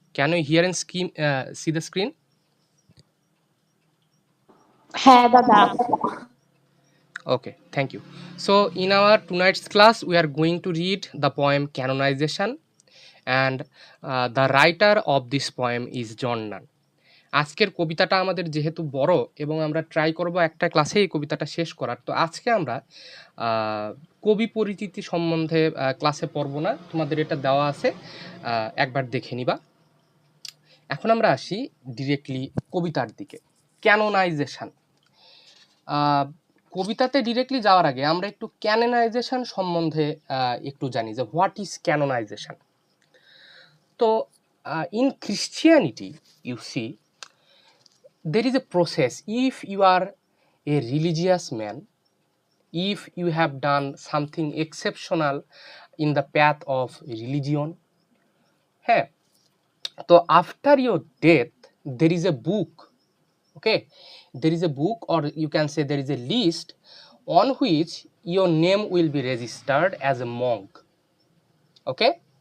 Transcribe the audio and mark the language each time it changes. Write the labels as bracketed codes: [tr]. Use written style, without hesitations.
[en] Can you hear and see the screen? [bn] হ্যাঁ দাদা। [en] Okay, thank you. So in our tonight's class, we are going to read the poem Canonization, and the writer of this poem is John Donne. [bn] আজকের কবিতাটা আমাদের যেহেতু বড় এবং আমরা try করব একটা ক্লাসে এই কবিতাটা শেষ করার, তো আজকে আমরা কবি পরিচিতি সম্বন্ধে ক্লাসে পড়ব না, তোমাদের এটা দেওয়া আছে, একবার দেখে নিবা। এখন আমরা আসি ডিরেক্টলি কবিতার দিকে। ক্যানোনাইজেশন, কবিতাতে ডিরেক্টলি যাওয়ার আগে আমরা একটু ক্যানোনাইজেশন সম্বন্ধে একটু জানি যে [en] What is canonization. তো in Christianity you see there is a process. If you are a religious man, if you have done something exceptional in the path of religion, হ্যাঁ, তো after your death there is a book, okay, there is a book, or you can say there is a list on which your name will be registered as a monk, okay.